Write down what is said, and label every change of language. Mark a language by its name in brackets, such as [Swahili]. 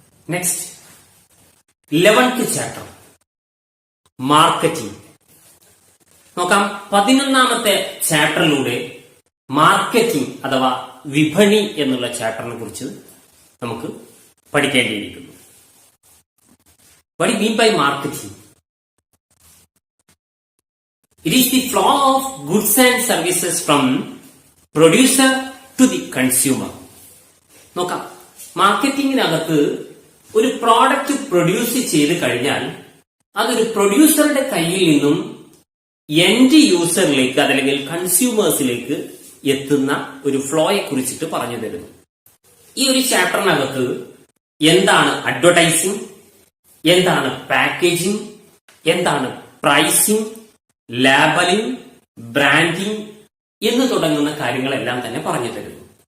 [Malayalam] Next 11th chapter marketing. നോക്കാം. 11ാമത്തെ ചാപ്റ്ററിലൂടെ marketing അഥവാ വിപണി എന്നുള്ള ചാപ്റ്ററിനെ കുറിച്ച് നമുക്ക് പഠിക്കേണ്ടിയിരിക്കുന്നു. [English] What do you mean by marketing? It is the flow of goods and services from producer to the consumer. [Malayalam] നോക്കാം. മാർക്കറ്റിംഗിനകത്ത് ഒരു പ്രോഡക്റ്റ് പ്രൊഡ്യൂസ് ചെയ്ത് കഴിഞ്ഞാൽ അതൊരു പ്രൊഡ്യൂസറുടെ കയ്യിൽ നിന്നും എൻഡ് യൂസറിലേക്ക് അതല്ലെങ്കിൽ കൺസ്യൂമേഴ്സിലേക്ക് എത്തുന്ന ഒരു ഫ്ലോയെ കുറിച്ചിട്ട് പറഞ്ഞു തരുന്നു. ഈ ഒരു ചാപ്റ്ററിനകത്ത് എന്താണ് അഡ്വർടൈസിംഗ്, എന്താണ് പാക്കേജിംഗ്, എന്താണ് പ്രൈസിംഗ്, ലേബലിംഗ്, ബ്രാൻഡിംഗ് എന്ന് തുടങ്ങുന്ന കാര്യങ്ങളെല്ലാം തന്നെ പറഞ്ഞു തരുന്നു.